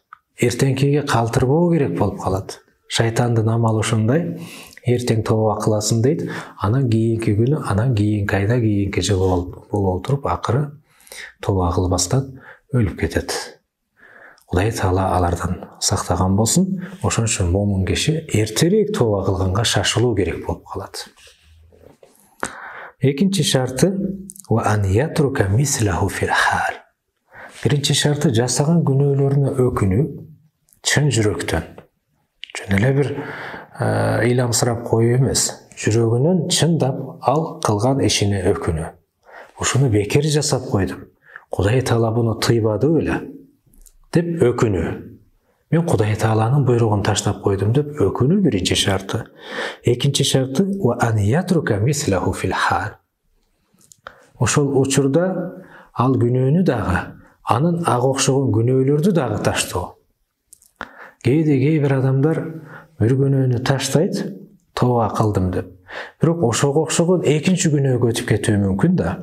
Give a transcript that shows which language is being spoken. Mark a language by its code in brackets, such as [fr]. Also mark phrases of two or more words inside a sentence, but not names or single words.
[ky] Эртеңкиге калтырбоо керек болуп калат. Шайтандын амалы ошондой, эртең тооба кыласың дейт, анан кийинки күнү, анан кийинки айда, кийинки жылы болуп туруп, акыры тооба кылбастан өлүп кетет. Кудай Таала алардан сактаган болсун. Ошон үчүн момун киши эртерээк тооба кылганга шашылуу керек болуп калат. Экинчи шарты [ar] وأن يترك مثله في الحال. [ky] Биринчи шарты жасаган күнөөлөрүнө өкүнүү чын жүрөктөн. Жөн эле бир ыйламсырап коюу эмес, жүрөгүнөн чындап ал кылган ишине өкүнүү. Ушуну бекер жасап койдум. Кудай Таала буну тыйбады беле деп өкүнүү. Мен Кудай Тааланын буйругун таштап койдум деп өкүнүү биринчи шарты. Экинчи шарты [ar] وأن يترك مثله في الحال. [ky] Ошол учурда ал күнөөнү дагы, анын ага окшогон күнөөлөрдү дагы таштоо. Кээ бир адамдар бир күнөөнү таштайт, тооба кылдым деп. Бирок ошого окшогон экинчи күнөөгө өтүп кетүү мүмкүн да.